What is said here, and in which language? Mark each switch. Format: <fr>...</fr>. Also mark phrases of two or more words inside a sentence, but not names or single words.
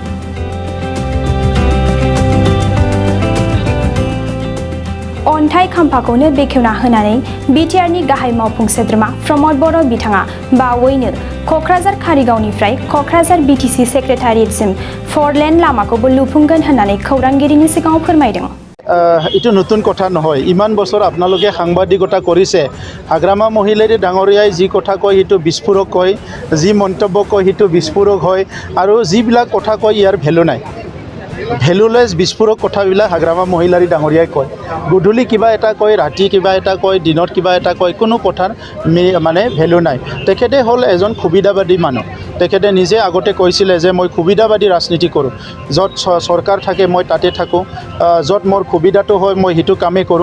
<brx>अन्थाइ खाम्फाखौनो बेखेवना होनानै बिटिआरनि गाहाय मावफुं सोद्रोमा प्रमद बर' बिथाङा बावैनो क'क्राझार कारिगावनिफ्राय क'क्राझार बिटिसि सेक्रेटारियेटसिम 4 लेन लामाखौबो लुफुंगोन होननानै खौरांगिरिनि सिगाङाव फोरमायदों।</brx> <as>ইটু নতুন কথা নহয়। ইমান বছৰ আপনালোকে সাংবাদিকতা কৰিছে। হাগ্ৰামা মহিলাৰী ডাঙৰীয়ায় জী কথা কয় হিটু বিস্ফোৰক কয়, জী মন্তব্য কয় হিটু বিস্ফোৰক হয় আৰু যিবিলাক কথা কয় ইয়াৰ ভ্যালু নাই। ভ্যালুলেছ বিস্ফোরক কথাবিলাক হাগ্ৰামা মহিলাৰী ডাঙৰীয়াই কয়। গধূলি কিবা এটা কয়, ৰাতি কিবা এটা কয়, দিনত কিবা এটা কয়, কোনো কথাৰ মানে ভ্যালু নাই। তেখেতে হ'ল এজন সুবিধাবাদী মানুহ। তেখেতে নিজে আগতে কৈছিলে যে মই সুবিধাবাদী ৰাজনীতি কৰোঁ, য'ত চৰকাৰ থাকে মই তাতে থাকোঁ, য'ত মোৰ সুবিধাটো হয় মই সেইটো কামেই কৰোঁ।</as>